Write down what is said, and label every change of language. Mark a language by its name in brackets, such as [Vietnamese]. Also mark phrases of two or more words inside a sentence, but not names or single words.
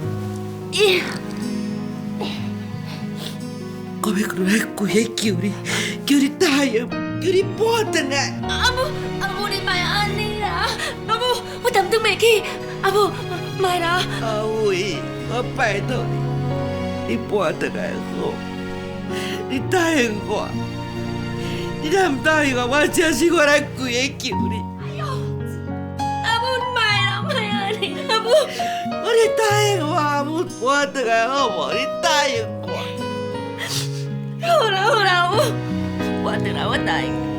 [Min Nan Chinese] 我要过来跪下求你，求你答应，求你搬转来。阿母，你莫安尼啦，阿母，我担当袂起，阿母，莫啦。阿伟，我拜托你，你搬转来好，你答应我，你若唔答应我，我真是我来跪下求你。阿答应我，我回来好无？你答应我。好啦，我回来，我答应。